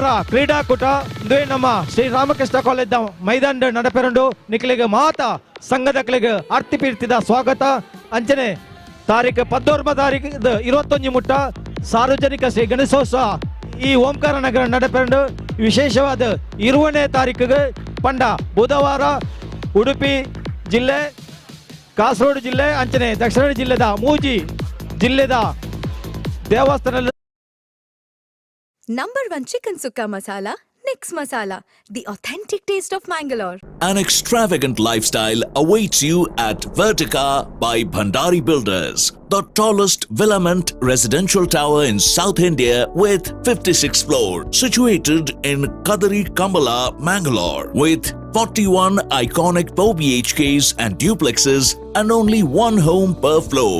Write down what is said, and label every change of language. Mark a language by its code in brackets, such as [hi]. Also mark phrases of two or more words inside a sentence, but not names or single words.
[tcy] ಕ್ರೀಡಾಕೂಟ ನಮ್ಮ ಶ್ರೀ ರಾಮಕೃಷ್ಣ ಕಾಲೇಜ್ ಮೈದಾನ ನಡಪೆರಂಡು ನಿಖಿಲಿಗೆ ಮಾತಾ ಸಂಘದಕ್ಲಿಗೆ ಅರ್ತಿಪೀರ್ತಿದ ಸ್ವಾಗತ ಅಂಚನೆ ತಾರೀಖು 21 ಮುಟ್ಟ ಸಾರ್ವಜನಿಕ ಶ್ರೀ ಗಣೇಶೋತ್ಸವ ಈ ಓಂಕಾರ ನಗರ ನಡಪೆರಂಡು ವಿಶೇಷವಾದ 20ನೇ ತಾರೀಕಿಗೆ ಪಂಡ ಬುಧವಾರ ಉಡುಪಿ ಜಿಲ್ಲೆ ಕಾಸರಗೋಡು ಜಿಲ್ಲೆ ಅಂಚನೆ ದಕ್ಷಿಣ ಜಿಲ್ಲೆದ ಮೂಜಿ ಜಿಲ್ಲೆದ ದೇವಸ್ಥಾನ. [en] Number 1 chicken sukka masala, Nix Masala, the authentic taste of Mangalore. An extravagant lifestyle awaits you at Vertica by Bhandari Builders, the tallest villament residential tower in South India with 56 floors, situated in Kadari Kambala, Mangalore, with 41 iconic 4 BHKs and duplexes and only one home per floor.